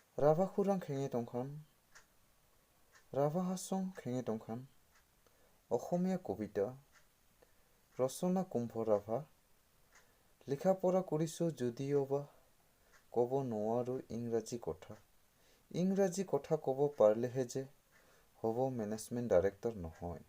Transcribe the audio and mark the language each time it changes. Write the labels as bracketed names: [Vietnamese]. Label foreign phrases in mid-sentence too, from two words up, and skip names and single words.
[Rabha] राभा खुरां खेङे दंखान राभा हासं खेङे दंखान [Assamese] অসমীয়া কবিতা ৰচনা কুম্ভ ৰাভা লিখা পঢ়া কৰিছোঁ যদিওবা ক'ব নোৱাৰোঁ ইংৰাজী কথা ক'ব পাৰিলেহে যে হ'ব [English] management director [Assamese] নহয়।